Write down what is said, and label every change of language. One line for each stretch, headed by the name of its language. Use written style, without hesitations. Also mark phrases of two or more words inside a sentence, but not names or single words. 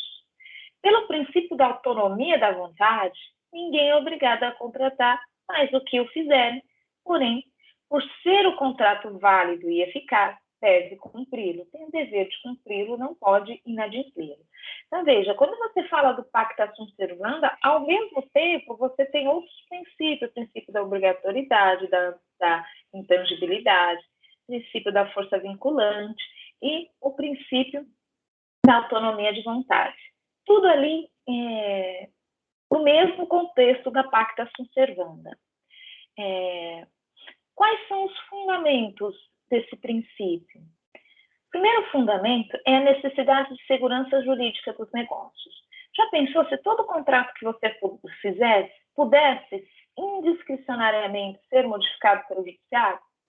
Portuguese: Pelo princípio da autonomia da vontade, ninguém é obrigado a contratar mais do que o fizerem, porém, por ser o contrato válido e eficaz, deve cumpri-lo, tem o dever de cumpri-lo, não pode inadimpli-lo. Então, veja, quando você fala do
Latin: pacta sunt servanda,
Portuguese: ao mesmo tempo você tem outros princípios, o princípio da obrigatoriedade, da intangibilidade, o princípio da força vinculante e o princípio da autonomia de vontade. Tudo ali no mesmo contexto da
Latin: pacta sunt servanda.
Portuguese: Quais são os fundamentos desse princípio? O primeiro fundamento é a necessidade de segurança jurídica dos negócios. Já pensou se todo contrato que você fizesse pudesse indiscricionariamente ser modificado pelo judiciário?